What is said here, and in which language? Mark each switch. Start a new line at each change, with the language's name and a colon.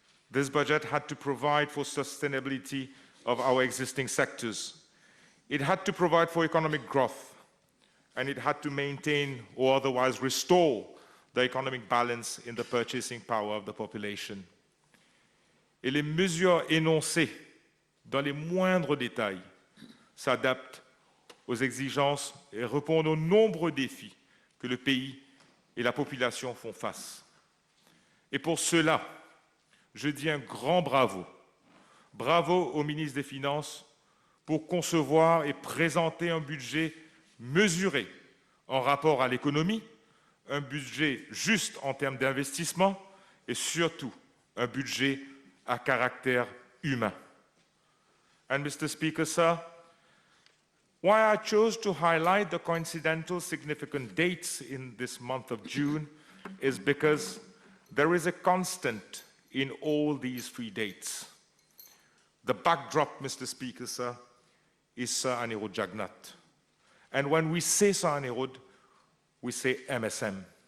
English: This budget had to provide for sustainability of our existing sectors. It had to provide for economic growth, and it had to maintain or otherwise restore the economic balance in the purchasing power of the population.
French: Et les mesures énoncées dans les moindres détails s'adaptent aux exigences et répondent aux nombreux défis que le pays et la population font face. Et pour cela, je dis un grand bravo. Bravo au ministre des Finances pour concevoir et présenter un budget mesuré en rapport à l'économie, un budget juste en termes d'investissement et surtout un budget à caractère humain.
English: And Mr. Speaker, sir, why I chose to highlight the coincidental significant dates in this month of June is because there is a constant in all these 3 dates. The backdrop, Mr. Speaker, sir, is Sir Anirudh Jagnnath. And when we say Sir Anirudh, we say MSM.